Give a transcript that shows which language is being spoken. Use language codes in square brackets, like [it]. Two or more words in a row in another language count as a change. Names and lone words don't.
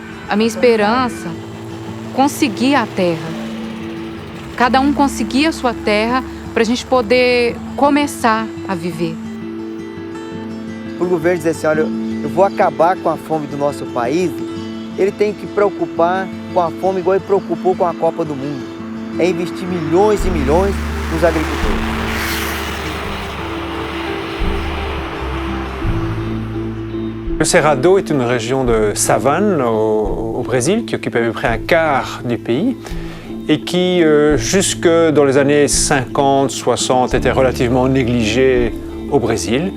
[pt] A minha esperança, conseguir a terra. Cada um conseguir a sua terra para a gente poder começar a viver. Para o governo dizer assim, olha, eu vou acabar com a fome do nosso país, ele tem que preocupar com a fome igual ele preocupou com a Copa do Mundo. É investir milhões e milhões nos agricultores. [fr] Le Cerrado est une région de savane au Brésil qui occupe à peu près un quart du pays et qui, jusque dans les années 50-60, était relativement négligée au Brésil.